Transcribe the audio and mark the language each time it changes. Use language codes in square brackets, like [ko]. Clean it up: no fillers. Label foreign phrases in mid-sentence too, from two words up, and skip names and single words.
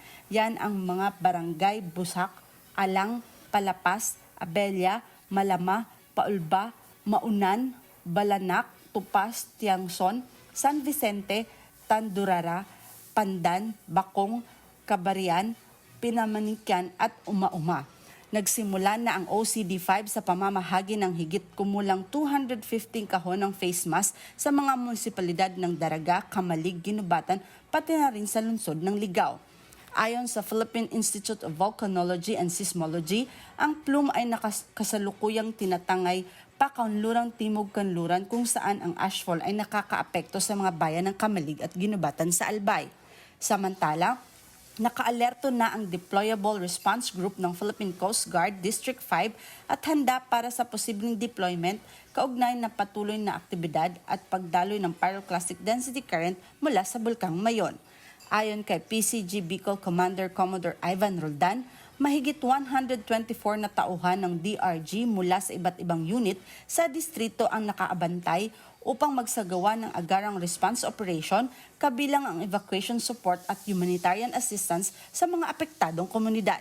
[tl] Yan ang mga barangay Busak, Alang, Palapas, Abella, Malama, Paulba, Maunan, Balanak, Tupas, Tiangson, San Vicente, Tandurara, Pandan, Bakong, Kabarian, Pinamanikyan at Uma-Uma. Nagsimula na ang OCD5 sa pamamahagi ng higit kumulang 215 kahon ng face mask sa mga munisipalidad ng Daraga, Kamalig, Ginubatan, pati na rin sa lungsod ng Ligao. Ayon sa Philippine Institute of Volcanology and Seismology, ang plume ay kasalukuyang tinatangay Pakanlurang Timog Kanluran kung saan ang ashfall ay nakakaapekto sa mga bayan ng Kamalig at Ginubatan sa Albay. Samantala, nakaalerto na ang Deployable Response Group ng Philippine Coast Guard District 5 at handa para sa posibleng deployment kaugnay na patuloy na aktibidad at pagdaloy ng [en] pyroclastic density current [tl] mula sa Bulkang Mayon. Ayon kay PCG Bicol Commander Commodore Ivan Roldan, mahigit 124 na tauhan ng DRG mula sa iba't ibang unit sa distrito ang nakaabantay upang magsagawa ng agarang [en] response operation, [tl] kabilang ang [en] evacuation support [tl] at [en] humanitarian assistance [tl] sa mga apektadong komunidad.